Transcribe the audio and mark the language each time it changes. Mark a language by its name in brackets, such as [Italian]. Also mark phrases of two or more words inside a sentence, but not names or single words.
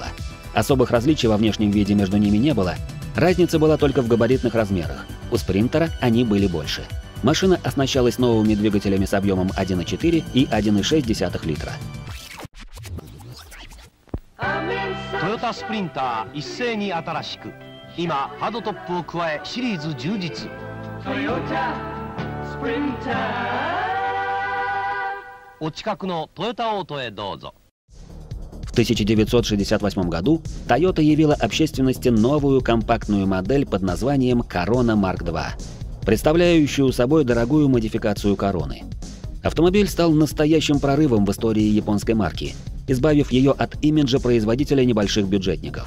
[Russian] Особых различий во внешнем виде между ними не было, разница была только в габаритных размерах. У Спринтера они были больше. Машина оснащалась новыми двигателями с объемом 1,4 и 1,6 литра. [Japanese] Toyota Sprinter 一斉に新しく、今ハードトップを加えシリーズ充実。Toyota Sprinter。お近くのトヨタオートへどうぞ。 [Russian] В 1968 году Toyota явила общественности новую компактную модель под названием Corona Mark II. представляющую собой дорогую модификацию Короны. Автомобиль стал настоящим прорывом в истории японской марки, избавив ее от имиджа производителя небольших бюджетников.